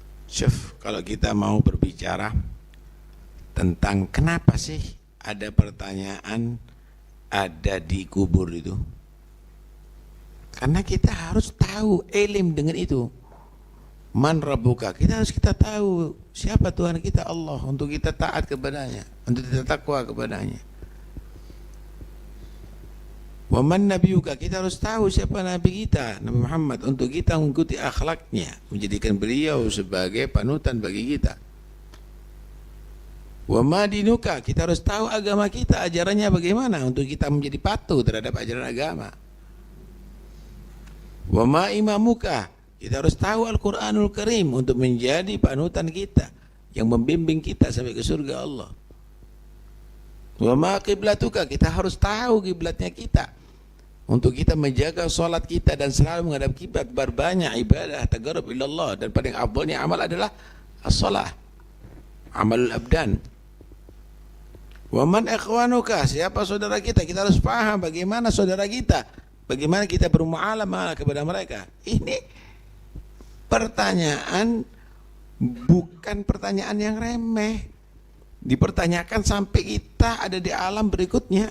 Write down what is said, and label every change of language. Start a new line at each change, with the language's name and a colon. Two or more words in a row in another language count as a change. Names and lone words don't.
Indonesian: Syuf, kalau kita mau berbicara tentang kenapa sih ada pertanyaan ada di kubur itu, karena kita harus tahu ilim dengan itu.
Arabic: من ربك,
Indonesian: kita tahu siapa Tuhan kita, Allah, untuk kita taat kepadanya, untuk kita takwa kepadanya.
Arabic: ومن نبيك,
Indonesian: kita harus tahu siapa nabi kita, Nabi Muhammad, untuk kita mengikuti akhlaknya, menjadikan beliau sebagai panutan bagi kita.
Arabic: وما دينك,
Indonesian: kita harus tahu agama kita, ajarannya bagaimana, untuk kita menjadi patuh terhadap ajaran agama.
Arabic: وما إمامك,
Indonesian: kita harus tahu Al-Quranul Karim untuk menjadi panutan kita, yang membimbing kita sampai ke surga Allah.
Arabic: وما قبلتك,
Indonesian: kita harus tahu kiblatnya kita, untuk kita menjaga solat kita dan selalu menghadap kiblat, berbanyak ibadah
Arabic: تقرب إلى الله,
Indonesian: dan paling afdalnya amal adalah as-salah,
Arabic: عمل الأبدان. ومن إخوانك,
Indonesian: siapa saudara kita, kita harus paham bagaimana saudara kita, bagaimana kita bermuamalah kepada mereka. Ini pertanyaan, bukan pertanyaan yang remeh, dipertanyakan sampai kita ada di alam berikutnya.